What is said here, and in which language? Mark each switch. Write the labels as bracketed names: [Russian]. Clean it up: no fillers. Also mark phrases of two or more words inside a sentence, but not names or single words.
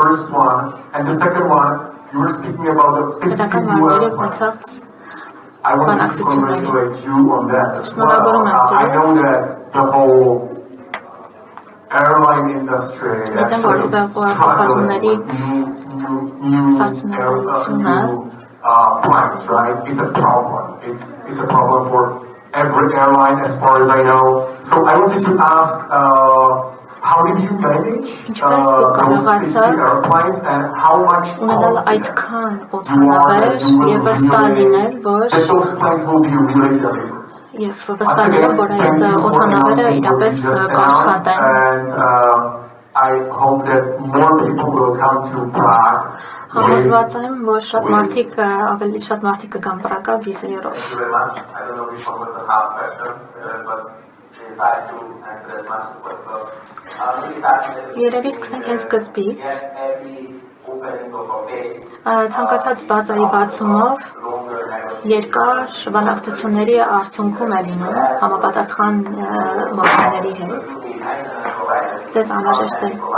[Armenian] պետական մարմինների ունեցած բանակցությունների։ Շնորհավորում եմ ձեզ։ Գիտեմ, որ ուղղախառնումների սարքավորությունը [English] plans, right? It's a problem. It's a problem for every airline, as far as I know. So I wanted to ask, how did you manage those 50 airplanes, and how much cost you are assuming that those planes will be released everywhere? [Armenian] Եվ վստահելով, որ այդ օդանավերը իրապես կաշխատեն։ [English] And I hope that more people will come to Prague. [Armenian] Համոզված եմ, որ շատ մարդիկ ավելի շատ մարդիկ կգան Պրագա վիզայով։ Երևի սկսենք հենց սկզբից։ Ցանկացած բազայի բացումով երկար բանակցությունների արդյունքում է լինում համապատասխան մարմինների հետ։ Ձեզ անհրաժեշտ է